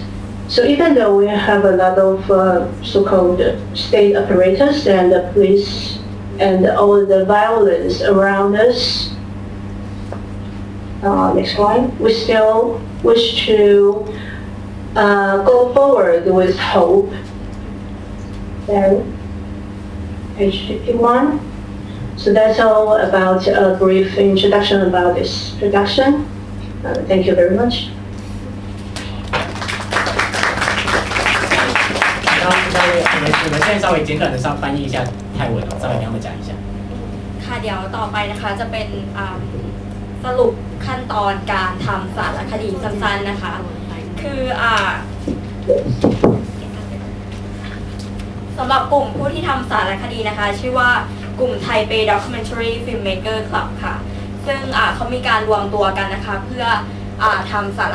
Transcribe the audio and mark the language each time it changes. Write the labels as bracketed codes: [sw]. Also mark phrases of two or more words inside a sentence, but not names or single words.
[en] So even though we have a lot of so-called state apparatus and the police and all the violence around us, next one, we still wish to go forward with hope. Then, page 51. So that's all about a brief introduction about this production. Thank you very much. [zh] 你们现在稍微简短的翻译一下泰文稍微跟他们讲一下。 [th] ค่ะเดี๋ยวต่อไปนะคะจะเป็นสรุปขั้นตอนการทำสารคดีสั้นๆนะคะคือสำหรับกลุ่มผู้ที่ทำสารคดีนะคะชื่อว่ากลุ่มไทเป Documentary Filmmaker Club ค่ะซึ่งเขามีการรวมตัวกันนะคะเพื่อทำสาร